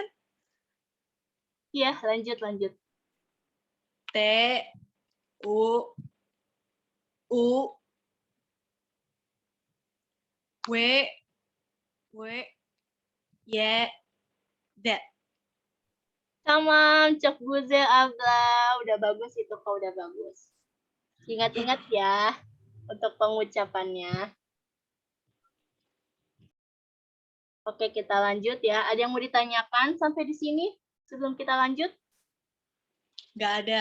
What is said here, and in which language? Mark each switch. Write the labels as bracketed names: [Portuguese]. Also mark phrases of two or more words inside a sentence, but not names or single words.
[Indonesian] ya lanjut. T. U. W. Y. Z. [Turkish] Tamam, cek guzel Abla. [Indonesian] Udah bagus itu, kau udah bagus. Ingat-ingat ya untuk pengucapannya. Oke, kita lanjut ya. Ada yang mau ditanyakan sampai di sini sebelum kita lanjut? Nggak ada.